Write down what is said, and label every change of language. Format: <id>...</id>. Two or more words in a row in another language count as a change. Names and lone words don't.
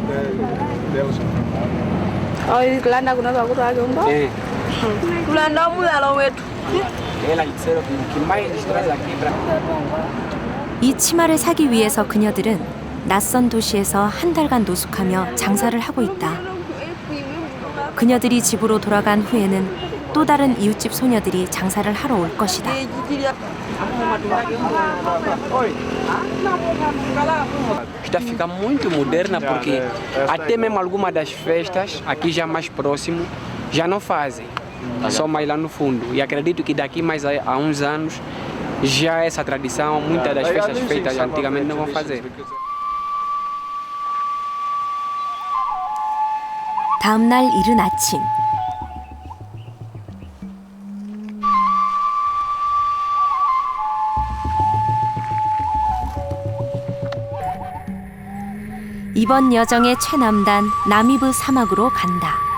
<ko>이 치마를 사기 위해서 그녀들은 낯선 도시에서 한 달간 노숙하며 장사를 하고 있다. 그녀들이 집으로 돌아간 후에는 또 다른 이웃집 소녀들이 장사를 하러 올 것이다.</ko> <pt>está ficar muito moderna porque até mesmo algumas das festas aqui já mais próximo já não fazem, só mais lá no fundo. E acredito que daqui mais a uns anos já essa tradição, muitas das festas feitas antigamente não vão fazer.</pt> <ko>다음 날 이른 아침. 이번 여정의 최남단 나미브 사막으로 간다.</ko>